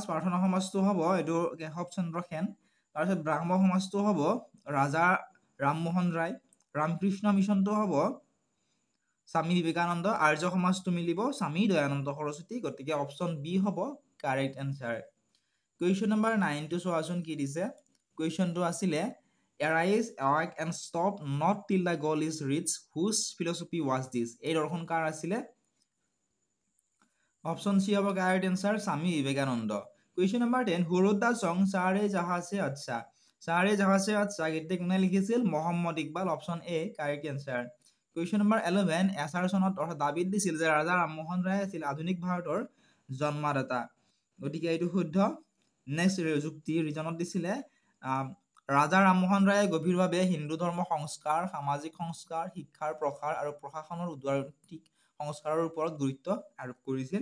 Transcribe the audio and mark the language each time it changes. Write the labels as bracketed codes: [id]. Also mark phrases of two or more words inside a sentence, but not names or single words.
[as] প্ৰাৰ্থনা সমাজটো হ'ব এইটো কেশৱ চন্দ্ৰ সেন। তাৰপিছত ব্ৰাহ্ম সমাজটো হ'ব ৰাজা ৰামমোহন ৰায়। ৰামকৃষ্ণ মিছনটো হ'ব স্বামী বিবেকানন্দ। আৰ্য সমাজটো মিলিব স্বামী দয়ানন্দ সৰস্বতী। গতিকে [en] option B [as] হ'ব [en] correct answer. question number [as] 9 টো চোৱাচোন কি দিছে। কুৱেশ্যনটো আছিলে [en] Arise, awake and stop not till the goal is reached. Whose philosophy was this? [as] এই দৰ্শন কাৰ আছিলে? [en] option C [as] হ'ব [en] correct answer [as] স্বামী বিবেকানন্দ। [en] question number 10 Who wrote the song চাৰে জাহাঁ সে আচ্ছা? [as] চাৰে জাহাঁ সে আচ্ছা গীতটি কোনে লিখিছিল? মহম্মদ ইকবাল। [en] option A correct answer. question number [as] 11 এছাৰচনত অৰ্থাৎ দাবীত দিছিল যে ৰাজা ৰামমোহন ৰায় আছিল আধুনিক ভাৰতৰ জন্মদাতা। গতিকে এইটো শুদ্ধ। নেক্সট যুক্তি ৰিজনত দিছিলে ৰাজা ৰামমোহন ৰায়ে গভীৰভাৱে হিন্দু ধৰ্ম সংস্কাৰ, সামাজিক সংস্কাৰ, শিক্ষাৰ প্ৰসাৰ আৰু প্ৰশাসনৰ উদাৰনৈতিক সংস্কাৰৰ ওপৰত গুৰুত্ব আৰোপ কৰিছিল।